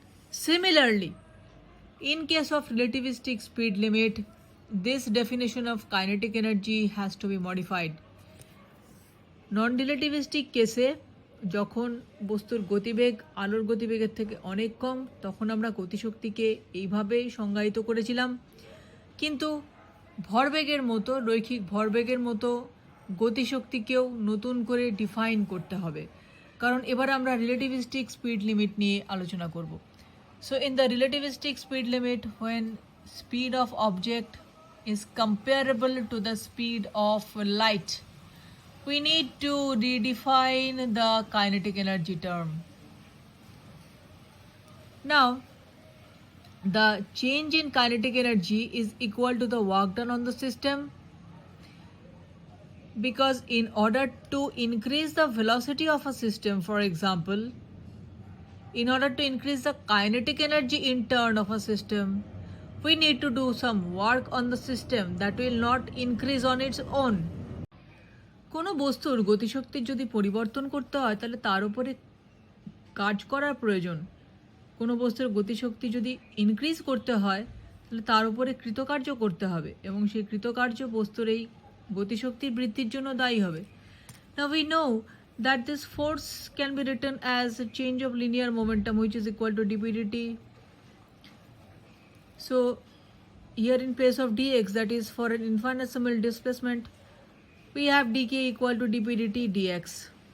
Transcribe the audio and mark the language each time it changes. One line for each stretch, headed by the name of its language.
English: Similarly, in case of relativistic speed limit, this definition of kinetic energy has to be modified.
Bangla: Non-relativistic কেসে যখন বস্তুর গতিবেগ আলোর গতিবেগের থেকে অনেক কম, তখন আমরা গতিশক্তিকে এইভাবেই সংজ্ঞায়িত করেছিলাম, কিন্তু ভরবেগের মতো রৈখিক ভরবেগের মতো গতিশক্তিকেও নতুন করে ডিফাইন করতে হবে, কারণ এবার আমরা রিলেটিভিস্টিক স্পিড লিমিট নিয়ে আলোচনা করব।
English: So in the relativistic speed limit, when speed of object is comparable to the speed of light, we need to redefine the kinetic energy term. Now, the change in kinetic energy is equal to the work done on the system because in order to increase the velocity of a system, for example, in order to increase the kinetic energy in turn of a system, we need to do some work on the system that will not increase on its own.
Bangla: কোনো বস্তুর গতিশক্তির যদি পরিবর্তন করতে হয় তাহলে তার উপরে কাজ করার প্রয়োজন। কোনো বস্তুর গতিশক্তি যদি ইনক্রিজ করতে হয় তাহলে তার উপরে কৃতকার্য করতে হবে এবং সেই কৃতকার্য বস্তুর এই গতিশক্তির বৃদ্ধির জন্য দায়ী হবে।
English: Now we know that this force can be written as a change of linear momentum which is equal to dp dt. So here in place of dx, that is for an infinitesimal displacement, we have dk equal to dp dt dx.